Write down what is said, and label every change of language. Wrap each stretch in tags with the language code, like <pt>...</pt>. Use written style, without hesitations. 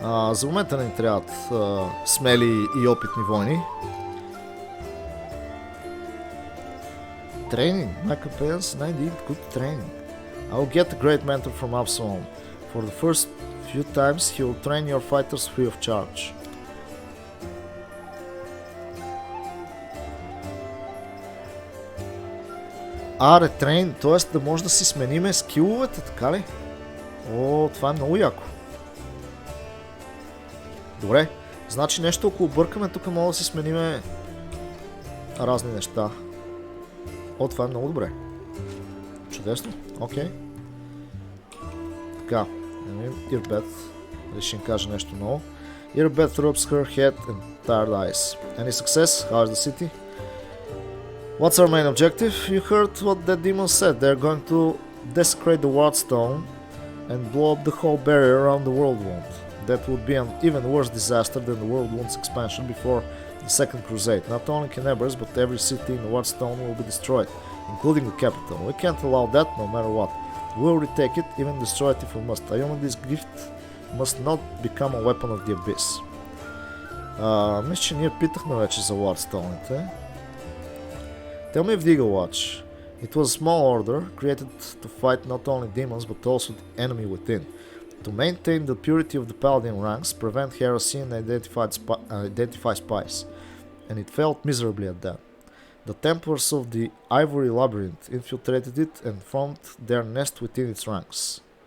<bg>За момента не ни трябват смели и опитни войни.</bg> <en>Training. My companions and I need good training. I will get a great mentor from Absalom. For the first few times he will train your fighters free of charge.</en> <bg>Ретрейн, т.е. да може да си смениме скиловете, така ли? О, това е много яко. Добре, значи нещо около бъркаме, тук мога да си смениме разни неща. О, това е много добре. Чудесно, окей. Така, Ирбет, дали ще им кажа нещо ново.</bg> <en>Ирбет rubs her head and tired eyes. Any success? How is the city? What's our main objective? You heard what that demon said. They're going to desecrate the Wardstone and blow up the whole barrier around the World Wound. That would be an even worse disaster than the World Wound's expansion before the Second Crusade. Not only Canberra's, but every city in the Wardstone will be destroyed, including the capital. We can't allow that no matter what. We'll retake it, even destroy it if we must. This gift must not become a weapon of the Abyss.</en> <bg>Мисля, че ние питахме вече за Wardstone-ите.</bg> <en>Tell me of the Eagle Watch. It was a small order created to fight not only demons but also the enemy within. To maintain the purity of the paladin ranks, prevent heresy and identify spies. And it failed miserably at that. The Templars of the Ivory Labyrinth infiltrated it and formed their nest within its ranks.</en>